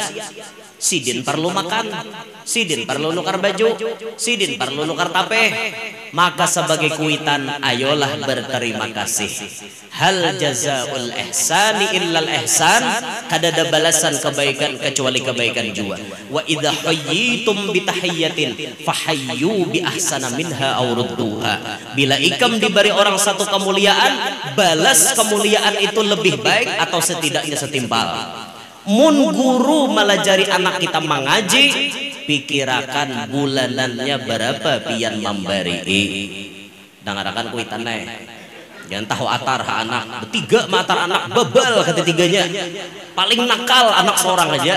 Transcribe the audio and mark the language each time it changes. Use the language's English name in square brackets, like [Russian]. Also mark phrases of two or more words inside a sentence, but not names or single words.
[Banjar] Sidin perlu makan, sidin perlu nukar baju, sidin perlu nukar tapeh. Maka sebagai kuitan ayolah berterima kasih. [Arabic] هل جزاء الإحسان إلا الإحسان, [Banjar] kada ada balasan kebaikan kecuali kebaikan juga. [Arabic] وإذا حييتم بتحية فحيوا بأحسن منها أو ردوها. [Banjar] Bila ikam diberi orang satu kemuliaan, balas kemuliaan itu lebih baik atau setidaknya setimpal. Mun guru melajari anak kita mengaji, pikirakan bulanannya berapa pian memberi. Dengarkan kuitannya. Jangan tahu atar anak. Bertiga matar anak bebal ketiganya. Paling nakal anak seorang aja.